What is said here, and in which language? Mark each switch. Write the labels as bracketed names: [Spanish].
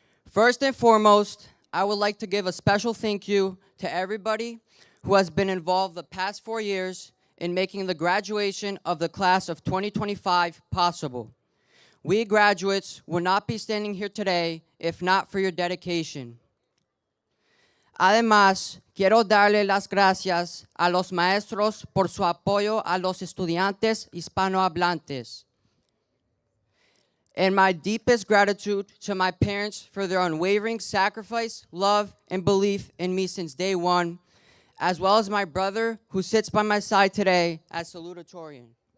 [English] First and foremost, I would like to give a special thank you to everybody who has been involved the past 4 years in making the graduation of the class of 2025 possible. We graduates would not be standing here today if not for your dedication. [Spanish] Además, quiero darle las gracias a los maestros por su apoyo a los estudiantes hispanohablantes. [English] And my deepest gratitude to my parents for their unwavering sacrifice, love, and belief in me since day one, as well as my brother who sits by my side today as salutatorian.